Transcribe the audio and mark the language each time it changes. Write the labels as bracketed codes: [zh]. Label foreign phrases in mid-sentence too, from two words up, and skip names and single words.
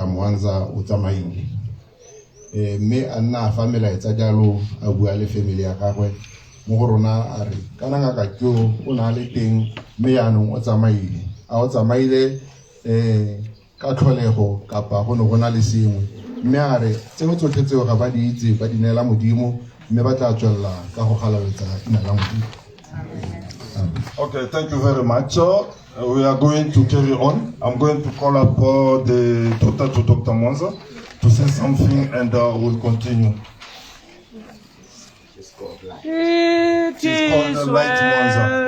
[tn] Mwanza o tsamaile mme a nna a fa melaetsa jalo a bua le family ya gagwe mo go rona a re kana ngaka keo o na le teng mme yaanong o tsamaile a o tsamaile ka tlholego kapa go ne go na le sengwe mme a re tseo tsotlhe tseo ga ba di itse ba di neela modimo mme ba tla tswella ka go galaletsa ina la modimo. [en] Okay, thank you very much. We are going to carry on. I'm going to call up the daughter to Dr. Mwanza to say something and we'll continue. It She's called the Light Mwanza.